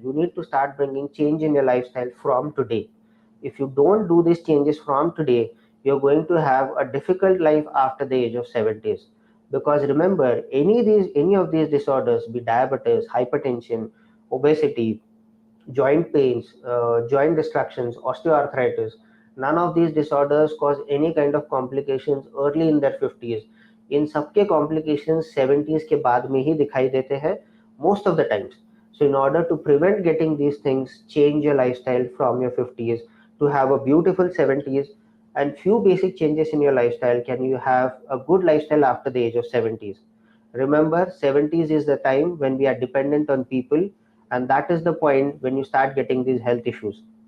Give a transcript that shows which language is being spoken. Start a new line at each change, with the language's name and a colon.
English: You need to start bringing change in your lifestyle from today. If you don't do these changes from today, you're going to have a difficult life after the age of 70s. Because remember, any of these disorders, be diabetes, hypertension, obesity, joint pains, joint distractions, osteoarthritis, none of these disorders cause any kind of complications early in their 50s.
Hindi: इन सबके complications 70s के बाद में ही दिखाई देते हैं most of the times.
English: So in order to prevent getting these things, change your lifestyle from your 50s to have a beautiful 70s, and few basic changes in your lifestyle can you have a good lifestyle after the age of 70s. Remember, 70s is the time when we are dependent on people, and that is the point when you start getting these health issues.